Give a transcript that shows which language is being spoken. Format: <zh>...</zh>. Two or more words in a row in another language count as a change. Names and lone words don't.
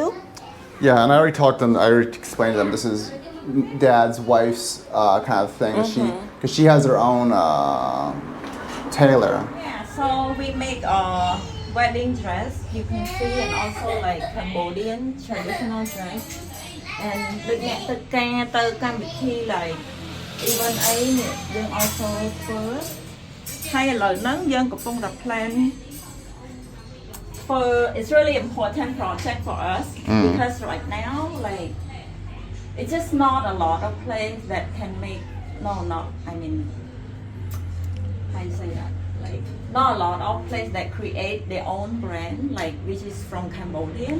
<en>Yeah, and I already explained to them this is Dad's wife's kind of thing. Because she has her own tailor. Yeah, so we make a wedding dress, you can see, and also like Cambodian traditional dress. And</en> <km>ដូចអ្នកទៅការទៅកម្មវិធី</km> <en>like even</en> <km>អីនេះយើង</km> <en>also</en> <km>ធ្វើហើយឥឡូវហ្នឹងយើងកំពុងតែ</km> <en>plan for it's really important project for us because right now like it's just not a lot of place that can make I mean how you say that, like not a lot of place that create their own brand, like which is from Cambodian.</en>